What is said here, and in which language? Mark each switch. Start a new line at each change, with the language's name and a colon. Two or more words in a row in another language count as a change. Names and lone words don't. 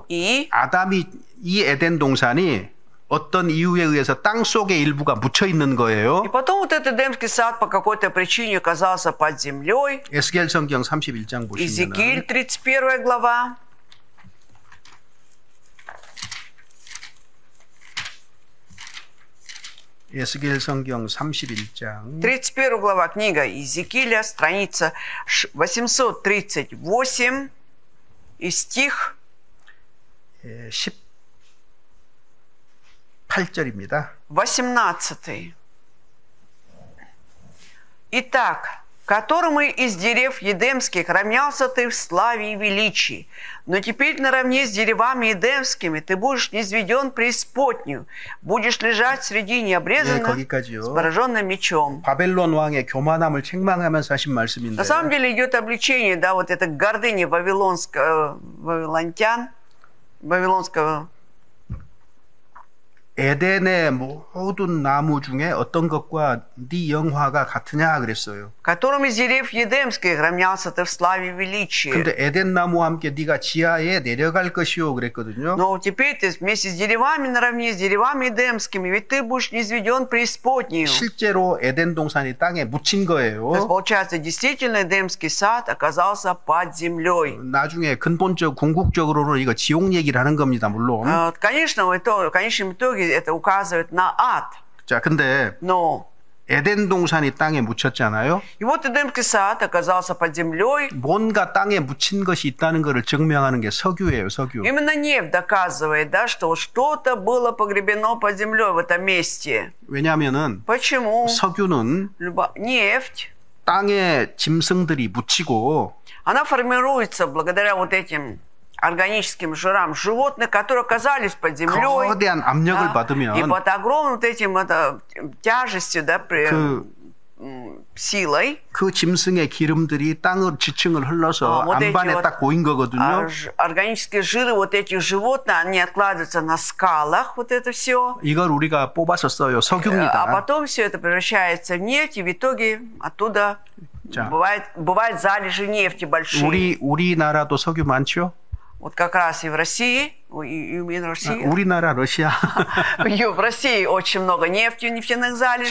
Russian: и
Korean: 아담이 이 에덴 동산이 어떤 이유에 의해서 땅 속의 일부가 묻혀 있는 거예요.
Russian: потом вот этот Эдемский сад по какой-то причине оказался под землей.
Korean: 에스겔 성경 31장 보시면
Russian: Иезекииль, 31 глава.
Korean: 에스겔 성경 31장
Russian: 31 глава, книга Иезекииля, страница 838 и стих
Korean: 18절입니다.
Russian: 18. Итак, которым из дерев едемских равнялся ты в славе и величии, но теперь наравне с деревами едемскими ты будешь низведен преисподнюю, будешь лежать среди необрезанных
Korean: 거기까지요.
Russian: с пораженным мечом.
Korean: 바벨론 왕의 교만함을 책망하면서 하신 말씀인데
Russian: На самом деле идет обличение, да, вот этой гордыни вавилонтян, вавилонского.
Korean: 에덴의 모든 나무 중에 어떤 것과 네 영화가 같으냐 그랬어요.
Russian: Которым из дерев едемских равнялся ты в славе и величии.
Korean: 근데 에덴 나무와 함께 네가 지하에 내려갈 것이요 그랬거든요.
Russian: Но теперь ты вместе с деревами наравне с деревами эдемскими, ведь ты будешь низведен преисподнюю.
Korean: 실제로 에덴 동산이 땅에 묻힌
Russian: То есть,
Korean: 거예요.
Russian: получается, действительно, Эдемский сад оказался под землей.
Korean: 나중에 근본적 궁극적으로는 이거 지옥 얘기를 하는 겁니다. 물론.
Russian: Конечно, в конечном итоге это указывает на ад.
Korean: 자, 근데
Russian: Но
Korean: 에덴 동산이 땅에 묻혔잖아요.
Russian: и вот Эдемский сад оказался под землей.
Korean: 뭔가 땅에 묻힌 것이 있다는 것을 증명하는 게 석유예요, 석유.
Russian: Именно нефть доказывает, да, что что-то было погребено под землей в этом месте.
Korean: 왜냐하면은
Russian: Почему?
Korean: 석유는
Russian: Нефть,
Korean: 땅에 짐승들이 묻히고
Russian: она формируется благодаря вот этим органическим жирам животных, которые оказались под землей.
Korean: 거대한 압력을
Russian: И
Korean: 받으면
Russian: под огромным вот этим тяжестью, да, силой,
Korean: 그 짐승의 기름들이 땅을 지층을 흘러서
Russian: вот эти
Korean: 안반에
Russian: вот
Korean: 딱 고인 거거든요.
Russian: органические жиры вот этих животных, они откладываются на скалах, вот это все.
Korean: 이걸 우리가 뽑아서 써요.
Russian: А
Korean: 석유입니다.
Russian: потом все это превращается в нефть, и в итоге оттуда
Korean: 자.
Russian: бывают залежи нефти большие.
Korean: 우리나라도 석유 많죠?
Russian: Вот как раз и в России, и в России.
Korean: 우리나라 러시아.
Russian: В России очень много нефти, нефтяных залежей.